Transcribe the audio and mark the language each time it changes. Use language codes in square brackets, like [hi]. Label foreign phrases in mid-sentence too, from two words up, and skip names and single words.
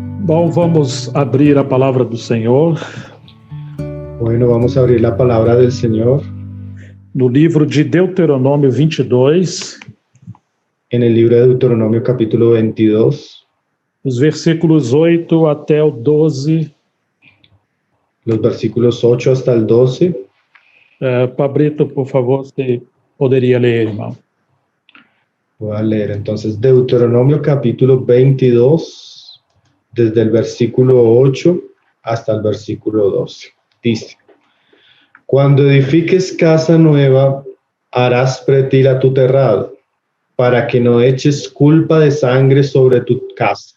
[pt] Bom, vamos abrir a palavra do Senhor. [es] Bueno, vamos a abrir la palabra del Señor [pt] No livro de Deuteronômio 22, [es] en el libro de Deuteronomio capítulo 22, [pt] os versículos 8 até o 12. [es] los versículos 8 hasta el 12. Pablito, por favor, [pt] você poderia ler, irmão. [es] Voy a leer entonces Deuteronomio capítulo 22, desde el versículo 8 hasta el versículo 12. Dice: Cuando edifiques casa nueva, harás pretil a tu terrado, para que no eches culpa de sangre sobre tu casa.